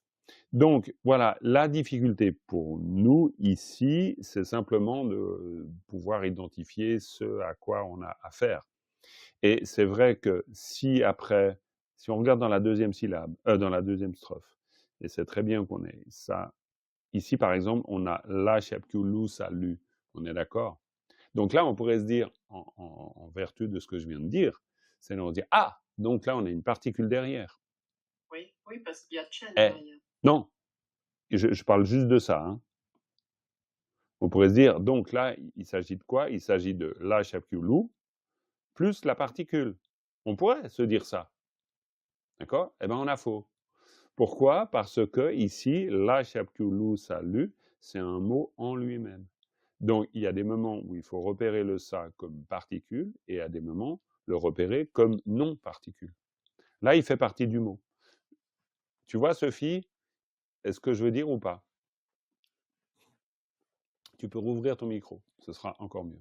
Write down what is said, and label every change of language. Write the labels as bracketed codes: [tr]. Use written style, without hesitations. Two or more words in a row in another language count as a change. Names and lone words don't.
[fr] Donc, voilà, la difficulté pour nous ici, c'est simplement de pouvoir identifier ce à quoi on a affaire. Et c'est vrai que si après, si on regarde dans la deuxième syllabe, dans la deuxième strophe, et c'est très bien qu'on ait ça. Ici, par exemple, on a la, chapku, lu, sa, lu. On est d'accord? Donc là, on pourrait se dire, en vertu de ce que je viens de dire, c'est on dire, ah, donc là, on a une particule derrière. Oui, parce qu'il y a chen derrière. Non, je parle juste de ça. Hein. On pourrait se dire, donc là, il s'agit de quoi? Il s'agit de la, chapku, lu, plus la particule. On pourrait se dire ça. D'accord? Eh bien, on a faux. Pourquoi? Parce que ici, la, chapku, lu, sa, lu, c'est un mot en lui-même. Donc, il y a des moments où il faut repérer le ça comme particule et à des moments le repérer comme non-particule. Là, il fait partie du mot. Tu vois, Sophie, est-ce que je veux dire ou pas? Tu peux rouvrir ton micro, ce sera encore mieux.